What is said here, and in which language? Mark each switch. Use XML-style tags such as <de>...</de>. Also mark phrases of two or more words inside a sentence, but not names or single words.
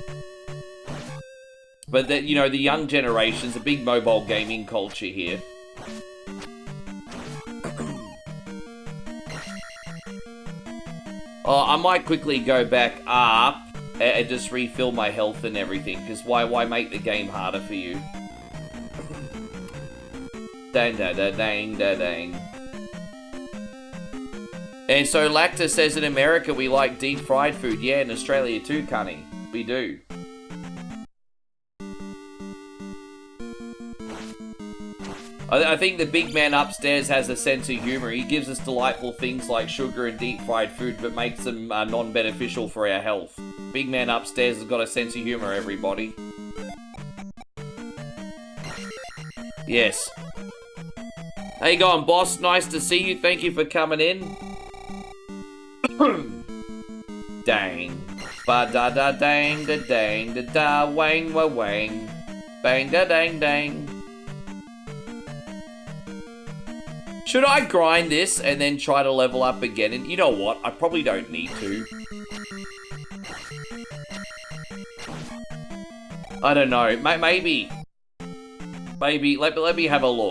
<en>But, you know, the young generation's a big mobile gaming culture here. Oh, I might quickly go back up and just refill my health and everything, because why make the game harder for you? Dang, da, da, dang, da, dang. And so Lacta says in America we like deep fried food. Yeah, in Australia too, Cunny. We do. I think the big man upstairs has a sense of humor. He gives us delightful things like sugar and deep fried food, but makes them non-beneficial for our health. Big man upstairs has got a sense of humor, everybody. Yes. How you going, boss? Nice to see you. Thank you for coming in. Dang. Ba da da dang da dang da da wang wa wang. Bang da dang dang. Should I grind this and then try to level up again? And you know what? I probably don't need to. I don't know. Maybe. Maybe. Let me have a look.</en>